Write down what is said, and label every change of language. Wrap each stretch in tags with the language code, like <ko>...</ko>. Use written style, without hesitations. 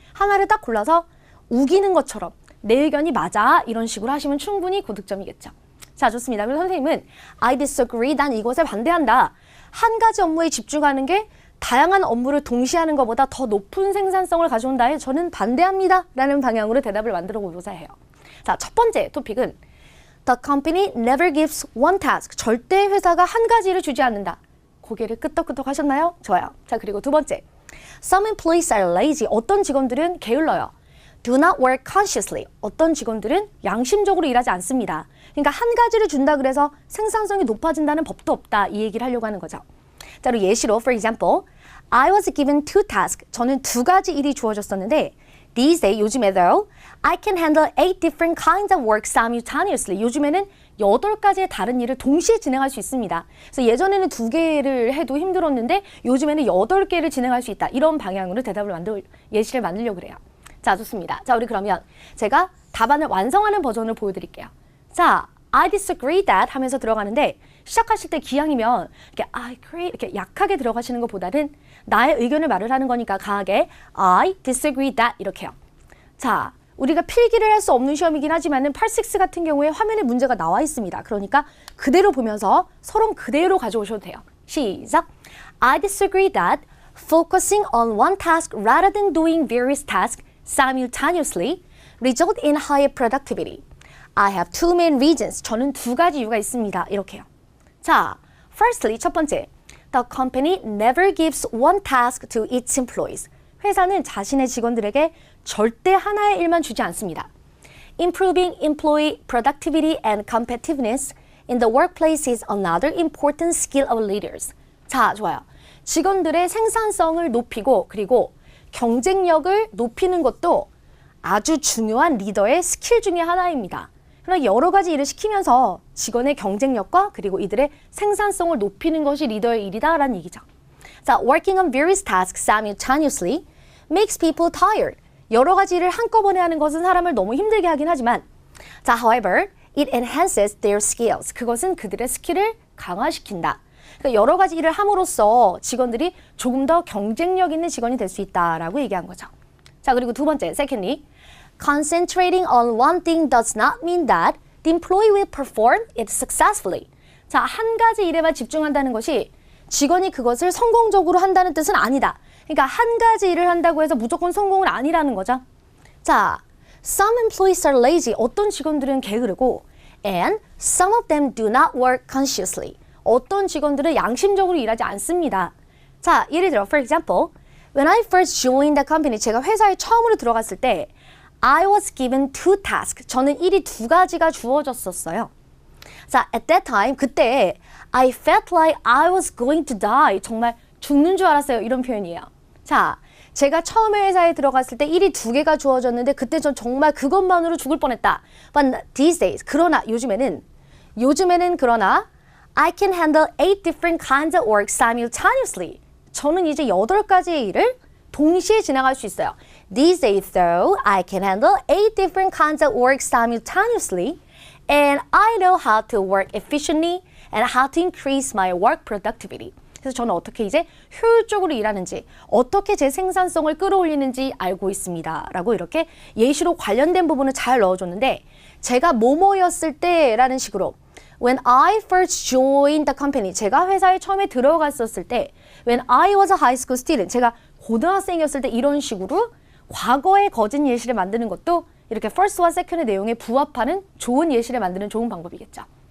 <ko>하나를 딱 골라서 우기는 것처럼 내 의견이 맞아 이런 식으로 하시면 충분히 고득점이겠죠. 자, 좋습니다. 그래서 선생님은</ko> <en>I disagree,</en> <ko>난 이것에 반대한다. 한 가지 업무에 집중하는 게 다양한 업무를 동시에 하는 것보다 더 높은 생산성을 가져온다에 저는 반대합니다 라는 방향으로 대답을 만들어 보고자 해요. 자, 첫 번째 토픽은</ko> <en>The company never gives one task.</en> <ko>절대 회사가 한 가지 일을 주지 않는다. 고개를 끄덕끄덕 하셨나요? 좋아요. 자, 그리고 두 번째,</ko> <en>Some employees are lazy.</en> <ko>어떤 직원들은 게을러요.</ko> <en>Do not work consciously.</en> <ko>어떤 직원들은 양심적으로 일하지 않습니다. 그러니까 한 가지를 준다 그래서 생산성이 높아진다는 법도 없다. 이 얘기를 하려고 하는 거죠. 자, 그리고 예시로</ko> <en>for example, I was given 2 tasks.</en> <ko>저는 2가지 일이 주어졌었는데</ko> <en>these days,</en> <ko>요즘에</ko> <en>though, I can handle 8 different kinds of work simultaneously.</en> <ko>요즘에는 8가지의 다른 일을 동시에 진행할 수 있습니다. 그래서 예전에는 2개를 해도 힘들었는데 요즘에는 8개를 진행할 수 있다. 이런 방향으로 예시를 만들려고 그래요. 자, 좋습니다. 자, 우리 그러면 제가 답안을 완성하는 버전을 보여드릴게요. 자,</ko> <en>I disagree that</en> <ko>하면서 들어가는데 시작하실 때 기왕이면 이렇게</ko> <en>I agree</en> <ko>이렇게 약하게 들어가시는 것보다는 나의 의견을 말을 하는 거니까 강하게 I disagree that 이렇게요. 자, 우리가 필기를 할 수 없는 시험이긴 하지만은 Part 6 같은 경우에 화면에 문제가 나와 있습니다. 그러니까 그대로 보면서 서론 그대로 가져오셔도 돼요. 시작!</ko> <en>I disagree that focusing on one task rather than doing various tasks simultaneously result in higher productivity. I have 2 main reasons.</en> <ko>저는 2가지 이유가 있습니다. 이렇게요. 자,</ko> <en>firstly,</en> <ko>첫 번째.</ko> <en>The company never gives one task to its employees.</en> <ko>회사는 자신의 직원들에게 절대 하나의 일만 주지 않습니다.</ko> <en>Improving employee productivity and competitiveness in the workplace is another important skill of leaders.</en> <ko>자, 좋아요. 직원들의 생산성을 높이고 그리고 경쟁력을 높이는 것도 아주 중요한 리더의 스킬 중에 하나입니다. 그러나 여러 가지 일을 시키면서 직원의 경쟁력과 그리고 이들의 생산성을 높이는 것이 리더의 일이다라는 얘기죠.</ko> <en>자, working on various tasks simultaneously makes people tired.</en> <ko>여러 가지 일을 한꺼번에 하는 것은 사람을 너무 힘들게 하긴 하지만, 자,</ko> <en>however, it enhances their skills.</en> <ko>그것은 그들의 스킬을 강화시킨다. 그러니까 여러 가지 일을 함으로써 직원들이 조금 더 경쟁력 있는 직원이 될 수 있다라고 얘기한 거죠. 자, 그리고 두 번째,</ko> <en>secondly, concentrating on one thing does not mean that the employee will perform it successfully.</en> <ko>자, 한 가지 일에만 집중한다는 것이 직원이 그것을 성공적으로 한다는 뜻은 아니다. 그러니까 한 가지 일을 한다고 해서 무조건 성공은 아니라는 거죠.</ko> <en>자, some employees are lazy.</en> <ko>어떤 직원들은 게으르고</ko> <en>and some of them do not work consciously.</en> <ko>어떤 직원들은 양심적으로 일하지 않습니다. 자, 예를 들어</ko> <en>for example, when I first joined the company,</en> <ko>제가 회사에 처음으로 들어갔을 때</ko> <en>I was given 2 tasks.</en> <ko>저는 일이 2가지가 주어졌었어요.</ko> <en>자, at that time,</en> <ko>그때</ko> <en>I felt like I was going to die.</en> <ko>정말 죽는 줄 알았어요. 이런 표현이에요. 자, 제가 처음에 회사에 들어갔을 때 일이 2개가 주어졌는데 그때 전 정말 그것만으로 죽을 뻔했다.</ko> <en>But these days,</en> <ko>그러나 요즘에는 그러나</ko> <en>I can handle 8 different kinds of work simultaneously.</en> <ko>저는 이제 8가지의 일을 동시에 진행할 수 있어요.</ko> <en>These days, though, I can handle 8 different kinds of work simultaneously, and I know how to work efficiently and how to increase my work productivity.</en> <ko>그래서 저는 어떻게 이제 효율적으로 일하는지, 어떻게 제 생산성을 끌어올리는지 알고 있습니다. 라고 이렇게 예시로 관련된 부분을 잘 넣어줬는데, 제가 뭐뭐였을 때라는 식으로</ko> <en>When I first joined the company,</en> <ko>제가 회사에 처음에 들어갔었을 때</ko> <en>When I was a high school student,</en> <ko>제가 고등학생이었을 때 이런 식으로 과거의 거짓 예시를 만드는 것도 이렇게 first와 second의 내용에 부합하는 좋은 예시를 만드는 좋은 방법이겠죠.</ko>